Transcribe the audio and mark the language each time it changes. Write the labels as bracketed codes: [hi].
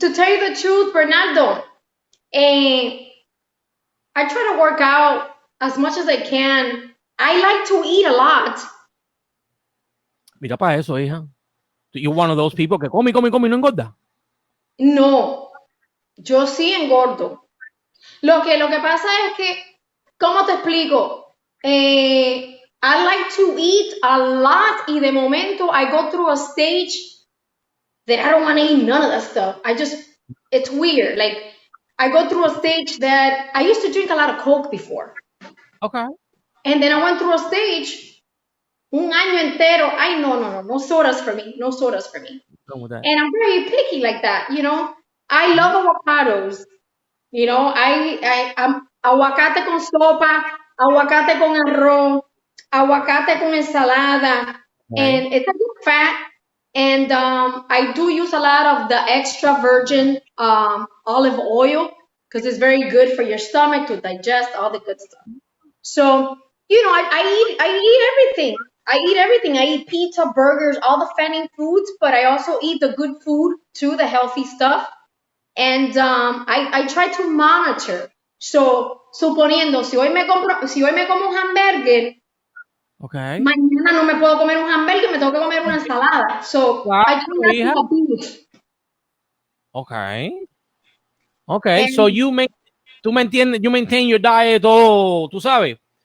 [en] To tell you the truth, Bernardo, I try to work out as much as I can. I like to eat a lot. [es] Mira para eso, hija. [en] You're one of those people [es] que come, no engorda. No, yo sí engordo. Lo que pasa es que, ¿cómo te explico? [en] I like to eat a lot [es] y de momento [en] I go through a stage that I don't want to eat none of that stuff. It's weird. Like, I go through a stage that I used to drink a lot of Coke before. Okay. And then I went through a stage, [es] un año entero. [en] No sodas for me. No sodas for me. And I'm very picky like that, you know. I love avocados. You know, I'm [es] aguacate con sopa, aguacate con arroz, aguacate con ensalada, [en] and it's a good fat. And I do use a lot of the extra virgin olive oil because it's very good for your stomach to digest all the good stuff. So, you know, I eat everything. I eat pizza, burgers, all the fattening foods, but I also eat the good food too, the healthy stuff. And I try to monitor. [es] So, suponiendo, si hoy me como un hamburger, [en] okay, [es] mañana no me puedo comer un hamburger, me tengo que comer una ensalada. [en] So, I do have to abuse. Okay. And so you maintain your diet, [es] tú sabes.